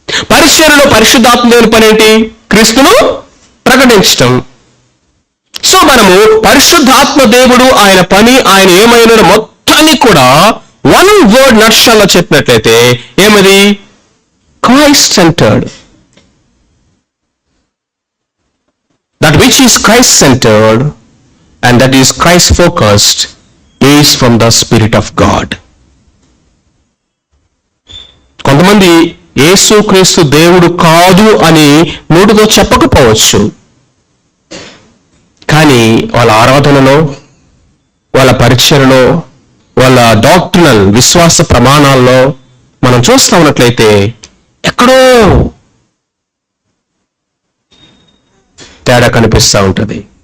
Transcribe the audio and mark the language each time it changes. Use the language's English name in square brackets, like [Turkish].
[Telugu] పరిచర్యలో పరిశుద్ధాత్మదేవుని పని ఏంటి? క్రీస్తును ప్రకటించటం. సో మనము పరిశుద్ధాత్మ దేవుడు ఆయన పని, ఆయన ఏమైనా మొత్తాన్ని కూడా వన్ వర్డ్ నక్షల్లో చెప్పినట్లయితే ఏమది? [English] Christ-centered. That which is Christ-centered and that is Christ-focused is from the Spirit of God. [Telugu] కొంతమంది యేసుక్రీస్తు దేవుడు కాదు అని నోటితో చెప్పకపోవచ్చు, కానీ వాళ్ళ ఆరాధనలో, వాళ్ళ పరిచయలో, వాళ్ళ డాక్ట్రినల్ విశ్వాస ప్రమాణాల్లో మనం చూస్తా ఉన్నట్లయితే ఎక్కడో తేడా కనిపిస్తూ ఉంటుంది.